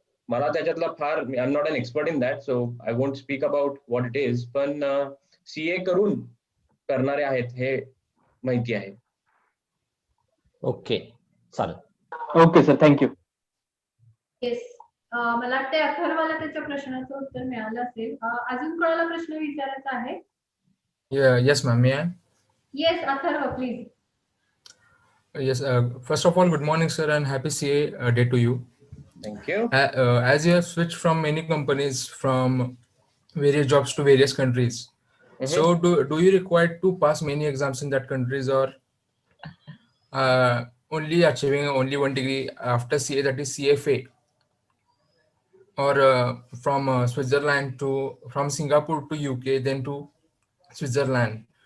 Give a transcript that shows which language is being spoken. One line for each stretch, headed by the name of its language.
Marathi: मला त्याच्यातला फार,
English: I'm not an expert in that, so I won't speak about what it is.
Marathi: पण CA करून करणारे आहेत हे माहिती आहे. ओके, चालेल.
English: Okay sir, thank you.
Marathi: येस, मला वाटतं अथर्वला त्याच्या प्रश्नाचं उत्तर मिळालं असेल. अजून कोणाला प्रश्न विचारायचा आहे?
English: Yes ma'am, may I? Yes Atharva, please. Yes, first of all, good morning, sir, and happy CA day to you. Thank you. As you have switched from many companies, from various jobs to various countries, so do you require to pass many exams in that countries, or only achieving only one degree after CA, that is CFA, or from Switzerland from Singapore to UK, then to Switzerland?